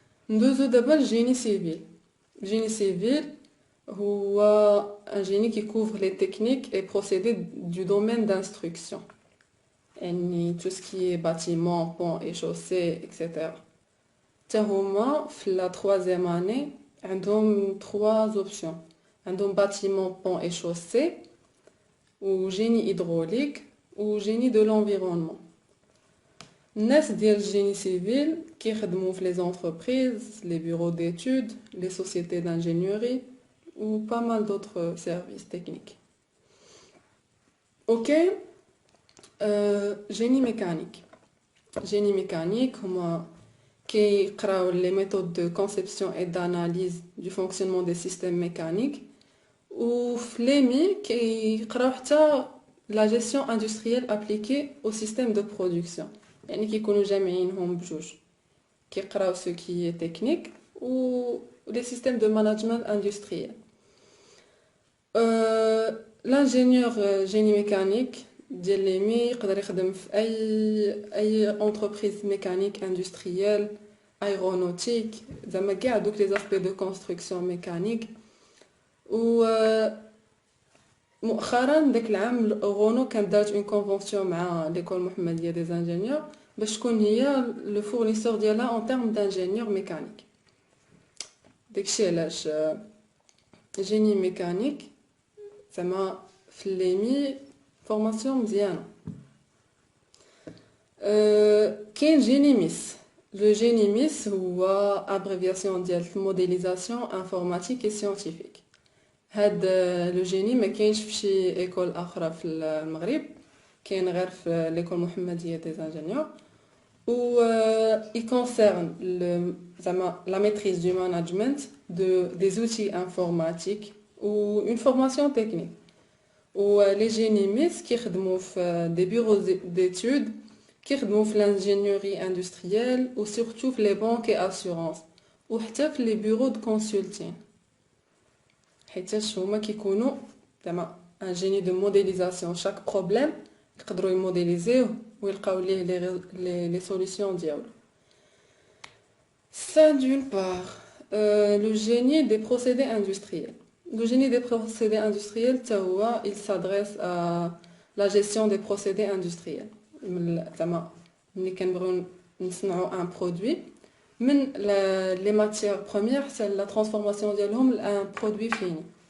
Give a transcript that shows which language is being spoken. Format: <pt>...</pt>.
<ar>ندوزو دابا الجيني سيفيل. الجيني سيفيل هو ان جيني كي كوفر لي تكنيك اي بروسيدي دو دومين</ar> <fr>d'instruction</fr> <ar>يعني</ar> <fr>tout ce qui est bâtiment, pont et chaussée etc.</fr> <ar>هما في لا</ar> <fr>troisième année</fr> <ar>عندهم 3 اوبسيون.</ar> <fr>عندهم bâtiment, pont et chaussée و génie hydraulique و génie de l'environnement.</fr> <ar>الناس ديال الجيني سيفيل كيخدموا في</ar> <fr>les entreprises, les bureaux d'études, les sociétés d'ingénierie ou pas mal d'autres services techniques. OK. génie mécanique. Génie mécanique</fr> <ar>هما كيقراو</ar> <fr>les méthodes de conception et d'analyse du fonctionnement des systèmes mécaniques</fr> <ar>و في ليمي كيقراو حتى</ar> <fr>la gestion industrielle appliquée au système de production.</fr> <ar>يعني كيكونوا جامعينهم بجوج كيقراو</ar> <fr>ce qui est technique و les systèmes de management industriel. L'ingénieur génie mécanique</fr> <ar>ديال ليمي يقدر يخدم في اي</ar> <fr>entreprise mécanique industrielle aéronautique</fr> <ar>زعما كاع دوك لي</ar> <fr>aspects de construction mécanique.</fr> <ar>و مؤخرا داك العام غونو كانت دارت اون كونفونسيون مع ليكول محمديه دي زانجينيور باش تكون هي لو فورنيسور ديالها اون تيرم دانجينيور ميكانيك. داكشي علاش جيني ميكانيك زعما في ليمي فورماسيون مزيانه. كاين جيني ميس. لو جيني ميس هو ابريفياسيون ديال موديليزاسيون انفورماتيك اي سيانتيفيك. هاد لو جيني ما كاينش في شي ايكول اخرى في المغرب، كاين غير في ليكول محمديه دي انجينيور.</ar> <fr>و il concerne la maîtrise du management des outils informatiques ou une formation technique. Les génimistes qui travaillent des bureaux d'études, qui travaillent l'ingénierie industrielle ou surtout les banques et assurances ou même les bureaux de consulting.</fr> <ar>حيت هما كيكونوا زعما</ar> <fr>un génie de modélisation. Chaque problème</fr> <ar>يقدروا يموديليزيوه ويلقاو ليه</ar> <fr>les solutions</fr> <ar>ديالو.</ar> <fr>Ça d'une part. Le génie des procédés industriels. Le génie des procédés industriels, il s'adresse à la gestion des procédés industriels. Nous avons un produit, mais les matières premières, c'est la transformation de un produit fini.</fr>